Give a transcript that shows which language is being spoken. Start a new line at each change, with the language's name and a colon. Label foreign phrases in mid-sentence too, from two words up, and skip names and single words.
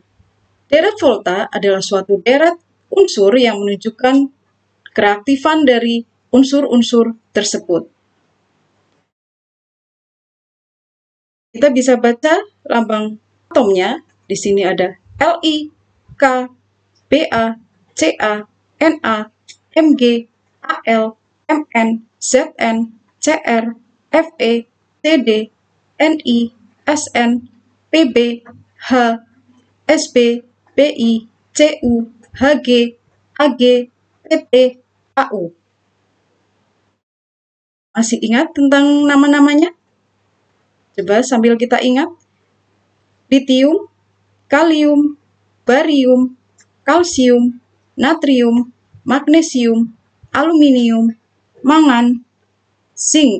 Indonesian: Deret volta adalah suatu deret unsur yang menunjukkan kereaktifan dari unsur-unsur tersebut. Kita bisa baca lambang atomnya. Di sini ada Li, K, Ba, Ca, Na, Mg, Al, Mn, Zn, Cr, Fe, Cd, Ni, Sn, Pb, H, Sb, Bi, Cu, Hg, Ag, Pt, Au. Masih ingat tentang nama-namanya? Coba sambil kita ingat. Litium, kalium, barium, kalsium, natrium, magnesium, aluminium, mangan, zinc